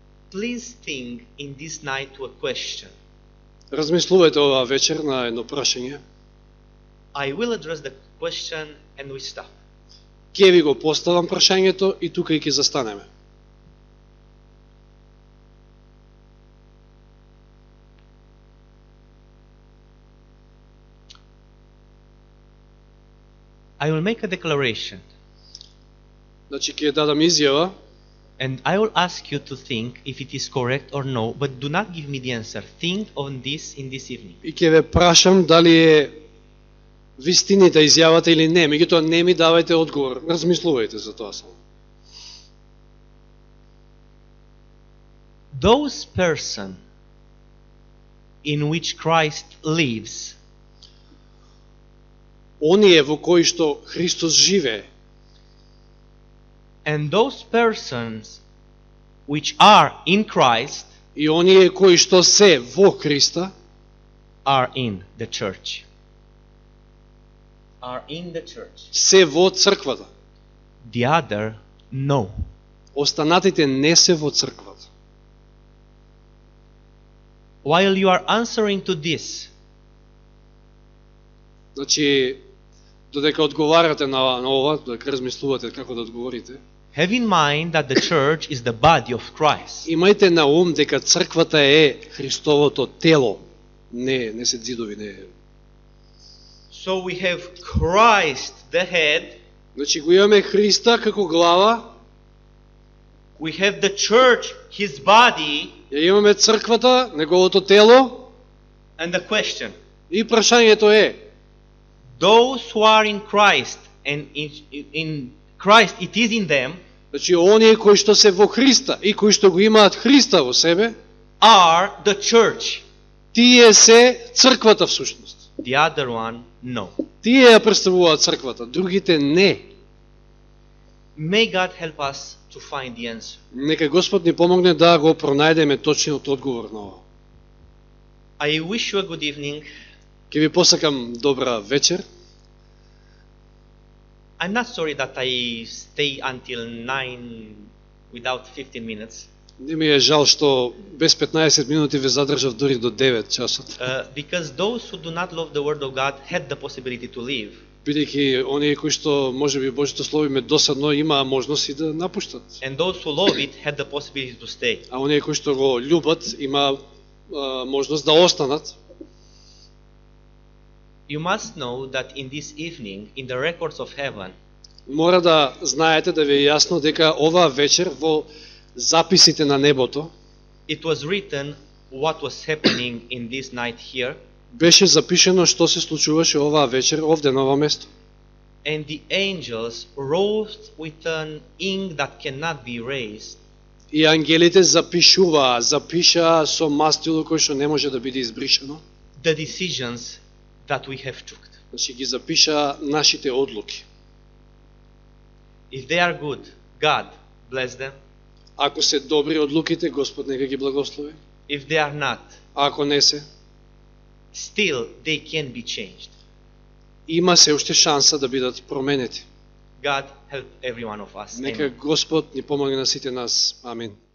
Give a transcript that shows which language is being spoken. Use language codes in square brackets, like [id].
[en] Please think in this night to a question. [mk] Размислувајте оваа вечер на едно прашање. [en] I will address the question and we stop. [mk] Ке ви го поставам прашањето и тука и ќе застанеме. [en] I will make a declaration. [mk] Значи ќе дадам изјава. [en] And I will ask you to think if it is correct or no, but do not give me the answer. Think on this in this evening. [mk] И ќе ве прашам дали е вистината изјавата или не, меѓутоа не ми давајте одговор. Размислувајте за тоа само. [en] Those person in which Christ lives, [mk] оние во кои што Христос живее, [en] and those persons which are in Christ, [mk] и оние кои што се во Христа, [en] are in the church. Are in the church. [mk] Се во црквата. [en] The other, no. [mk] Останатите не се во црквата. [en] While you are answering to this, [mk] значи, додека одговарате на ова, додека размислувате како да одговорите, [en] have in mind that the church is the body of Christ. [mk] имајте на ум дека црквата е Христовото тело, не се ѕидови, не. [en] So we have Christ the head. [mk] Значи го имаме Христа како глава. [en] We have the church, his body. [mk] Ја имаме црквата, неговото тело. [en] And the question. [mk] И прашањето е: [en] those who are in Christ and in Christ it is in them [mk] Значи, оние кои што се во Христа и кои што го имаат Христа во себе, [en] are the church. [mk] тие се црквата всушност. [en] The other one, no. [mk] Тие ја представуваат црквата, другите не. [en] May God help us to find the answer. [mk] Нека Господ ни помогне да го пронајдеме точниот одговор на ова. [en] I wish you a good evening. [mk] Ке ви посакам добра вечер. [en] I'm not sorry that I stay until 9 without 15 minutes. [mk] Не ми е жал што без 15 минути ве задржав дури до 9 часот. [en] Because those who do not love the word of God had the possibility to leave. [mk] Бидејќи оние кои што можеби Божјото слово им е досадно, имаа можност и да напуштат. [en] And those who love it had the possibility to stay. [mk] А оние кои што го љубат, имаа можност да останат. [en] You must know that in this evening, in the records of heaven, [mk] Мора да знаете, да ви е јасно дека оваа вечер во записите на небото [en] it was written what was happening in this night here, [mk] беше запишено што се случуваше оваа вечер овде на ова место. [en] and the angels wrote with an ink that cannot be erased [mk] И ангелите запишаа со мастило кој што не може да биде избришено. [en] the decisions that we have took. [mk] Значи ги запишаа нашите одлуки. [en] If they are good, God bless them. [mk] Ако се добри одлуките, Господ нека ги благослови. [en] If they are not, [mk] А ако не се, [en] still they can be changed. [mk] има се уште шанса да бидат променети. [en] God help every one of us. [mk] Нека [en] Amen. [mk] Господ ни помогне на сите нас. Амин.